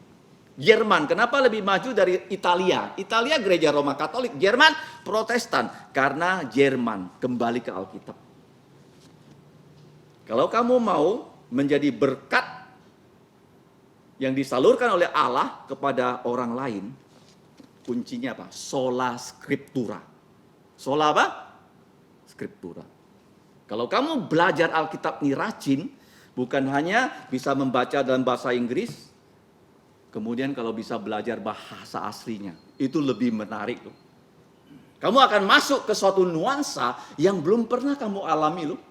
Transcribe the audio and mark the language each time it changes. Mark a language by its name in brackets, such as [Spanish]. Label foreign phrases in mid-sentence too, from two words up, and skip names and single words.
[Indonesian] Jerman, kenapa lebih maju dari Italia? Italia gereja Roma Katolik, Jerman Protestan. Karena Jerman kembali ke Alkitab. Kalau kamu mau menjadi berkat yang disalurkan oleh Allah kepada orang lain, kuncinya apa? [Latin] Sola Scriptura. Sola apa? Scriptura. [Indonesian] Kalau kamu belajar Alkitab ini rajin, bukan hanya bisa membaca dalam bahasa Inggris, kemudian kalau bisa belajar bahasa aslinya, itu lebih menarik loh. Kamu akan masuk ke suatu nuansa yang belum pernah kamu alami loh.